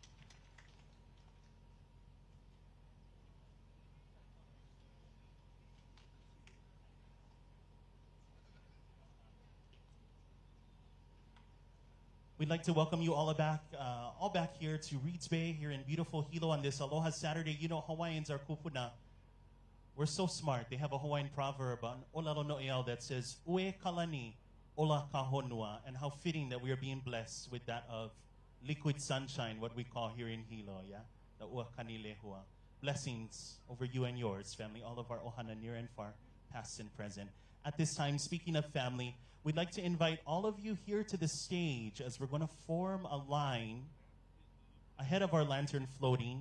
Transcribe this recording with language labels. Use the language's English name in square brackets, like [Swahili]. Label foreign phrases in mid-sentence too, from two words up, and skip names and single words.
[English] We'd like to welcome you all back here to Reeds Bay here in beautiful Hilo on this Aloha Saturday. You know, Hawaiians are kupuna. We're so smart. They have a Hawaiian proverb on Olalo No'eau that says, [Hawaiian] Ue kalani ola kahonua, [English] and how fitting that we are being blessed with that of liquid sunshine, what we call here in Hilo, yeah? [Hawaiian] The ua kanilehua. [English] Blessings over you and yours, family, all of our ohana near and far, past and present. At this time, speaking of family, we'd like to invite all of you here to the stage as we're going to form a line ahead of our lantern floating.